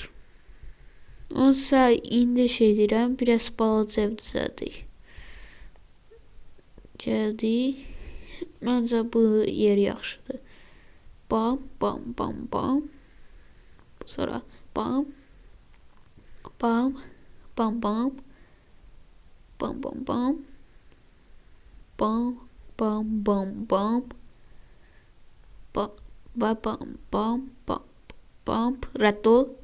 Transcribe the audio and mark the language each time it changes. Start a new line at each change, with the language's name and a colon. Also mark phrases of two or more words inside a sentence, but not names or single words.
Azerbaijani: Onsa indi şey deyirəm, biraz balaca ev düzəldik. Gəldik. Məncə bu yer yaxşıdır. Bam, bam, bam, bam. Sonra bam, bam, bam, bam, bam, bam, bam, bam, bam, bam, bam, bam, bam, bam, bam, bam, rədd ol.